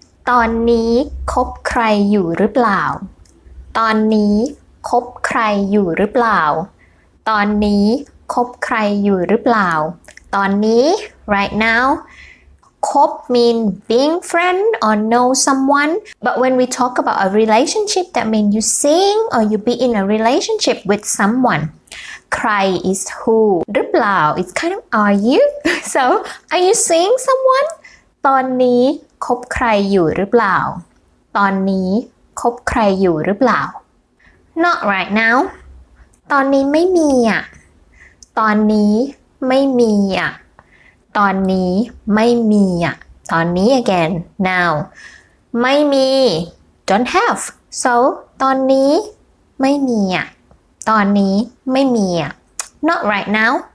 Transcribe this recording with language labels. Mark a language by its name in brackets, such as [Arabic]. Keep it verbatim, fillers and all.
[Thai] ตอนนี้คบใครอยู่หรือเปล่า ตอนนี้คบใครอยู่หรือเปล่า ตอนนี้คบใครอยู่หรือเปล่า ตอนนี้ [English] right now. Cop mean being friend or know someone, but when we talk about a relationship, that means you seeing or you be in a relationship with someone. ใคร is who หรือเปล่า it's kind of are you so are you seeing someone [Thai] ตอนนี้คบใครอยู่หรือเปล่า ตอนนี้คบใครอยู่หรือเปล่า [English] not right now [Thai] ตอนนี้ไม่มีอ่ะ ตอนนี้ไม่มีอ่ะตอนนี้ไม่มีอ่ะตอนนี้ [English] again now [Thai] ไม่มี [English] don't have so [Thai] ตอนนี้ไม่มีอ่ะตอนนี้ไม่มีอ่ะ not right now